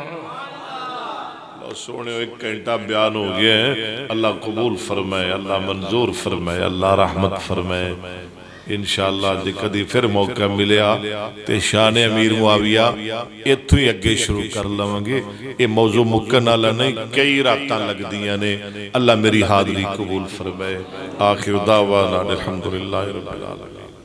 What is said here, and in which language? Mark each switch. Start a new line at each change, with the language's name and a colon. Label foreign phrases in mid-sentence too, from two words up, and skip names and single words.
Punjabi: سونے ایک گھنٹہ بیان ہو گیا ہے اللہ قبول فرمائے اللہ منظور فرمائے اللہ رحمت فرمائے انشاءاللہ جی کدی پھر موقع ملیا تے شان امیر معاویہ اتھو ہی اگے شروع کر لوانگے یہ موضوع مکن اللہ نہیں کئی راتاں لگ دیاں نے اللہ میری حاضری قبول فرمائے
Arabic: آخر دعوانا الحمدللہ رب العالمین